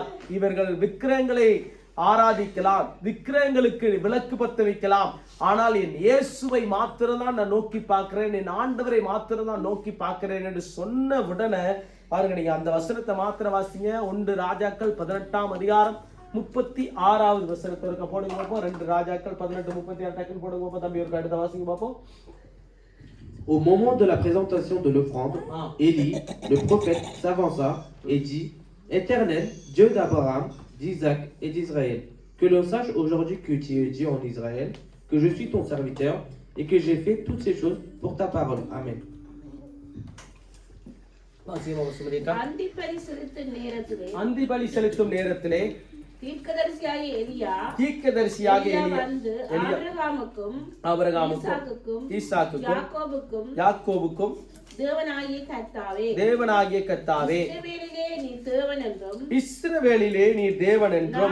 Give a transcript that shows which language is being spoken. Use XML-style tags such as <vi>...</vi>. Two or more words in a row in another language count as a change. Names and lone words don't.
<ta>இவர்கள் விக்கிரகங்களை ஆராதிக்கலாம், விக்கிரகங்களுக்கு விளக்கு பத்த வைக்கலாம், ஆனால் என் இயேசுவை மாத்திரம்தான் நான் நோக்கி பார்க்கிறேன், என் ஆண்டவரை மாத்திரம் தான் நோக்கி பார்க்கிறேன் என்று சொன்ன உடனே பாருங்க, நீங்க அந்த வசனத்தை மாத்திர வாசிங்க. 1 ராஜாக்கள் 18ஆம் அதிகாரம் 36வது வசனத்தை இருக்க போடுங்க பார்ப்போம். 2 ராஜாக்கள் 18:36 போடுங்க பார்ப்போம். தம்பி ஒரு அடுத்த வாசிங்க பார்ப்போம்.</ta> <fr>Au moment de la présentation de l'offrande, Élie, le prophète, s'avança et dit: Éternel, Dieu d'Abraham, d'Isaac et d'Israël, que l'on sache aujourd'hui que tu es Dieu en Israël, que je suis ton serviteur et que j'ai fait toutes ces choses pour ta parole. Amen.</fr> <ta>அந்தி பலி செலுத்தும் நேரத்திலே தீர்க்கதரிசியாகிய எலியா வந்து ஆபிரகாமுக்கும் ஈசாக்குக்கும் யாக்கோபுக்கும் தேவனாகிய கர்த்தாவே இஸ்ரவேலிலே நீர் தேவன் என்றும்</ta>